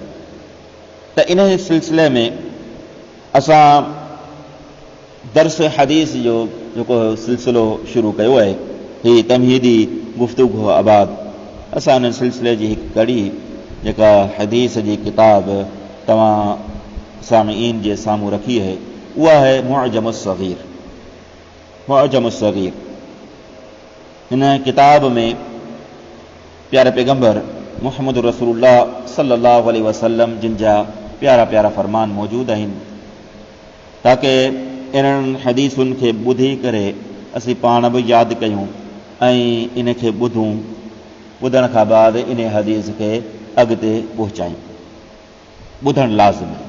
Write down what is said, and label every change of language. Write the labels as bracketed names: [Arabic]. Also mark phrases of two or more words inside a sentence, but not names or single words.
[Sindhi] त इन सिलसिले में असां दर्स हदीस जो जेको सिलसिलो शुरू कयो आहे, ही तमहीदी गुफ़्तगू आबाद, असां उन सिलसिले जी हिकु कड़ी जेका हदीस जी किताब तव्हां सामिईन जे साम्हूं रखी आहे, उहा आहे मुअजम सग़ीर। मुअजम सग़ीर, हिन किताब में प्यारे पैगंबर [Arabic] محمد رسول الله صلى الله عليه وسلم [Sindhi] जिन जा प्यारा प्यारा फरमान मौजूद आहिनि, ताकि इन्हनि हदीसुनि खे ॿुधी करे असीं पाण बि यादि कयूं ऐं इन खे ॿुधूं, ॿुधण खां बाद इन हदीस खे अॻिते पहुचायूं। ॿुधणु लाज़िम आहे।